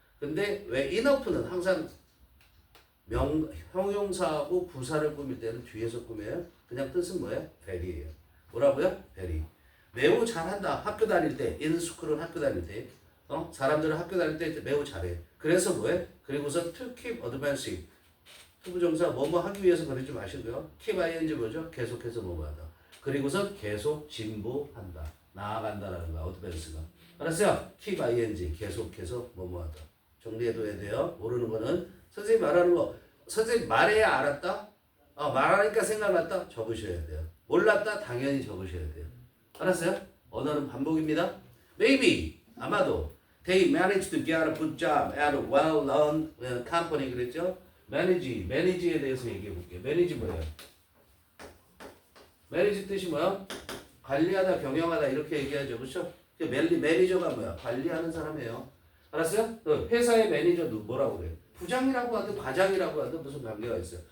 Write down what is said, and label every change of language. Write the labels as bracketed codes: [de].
[ko] 근데 왜 enough는 항상 형용사하고 부사를 꾸밀 때는 뒤에서 꾸며요. 그냥 뜻은 뭐예요? very예요. 뭐라고요? very. 매우 잘한다. 학교 다닐 때, in school은 학교 다닐 때, 사람들은 학교 다닐 때 매우 잘해. 그래서 뭐해? 그리고서 [en] to keep advancing. [ko] 투부정사 뭐뭐 하기 위해서 그러지 마시고요. keep ing 뭐죠? 계속해서 뭐뭐 하다. 그리고서 계속 진보한다. 나아간다라는 거야. advance가. 알았어요? keep ing 계속해서 뭐뭐 하다. 정리해둬야 돼요. 모르는 거는 선생님 말하는 거 선생님 말해야 알았다? 말하니까 생각났다? 적으셔야 돼요. 몰랐다? 당연히 적으셔야 돼요. 알았어요? 언어는 반복입니다. [en] Maybe [ko] 아마도 [en] they managed to get a good job at a well-known company [ko] 그랬죠? manage에 대해서 얘기해 볼게요. manage 뭐예요? manage 뜻이 뭐야? 관리하다, 경영하다 이렇게 얘기하죠. 그렇죠? 매니저가 뭐야? 관리하는 사람이에요. 알았어요? 회사의 매니저 뭐라고 그래요? 부장이라고 하든 과장이라고 하든 무슨 관계가 있어요.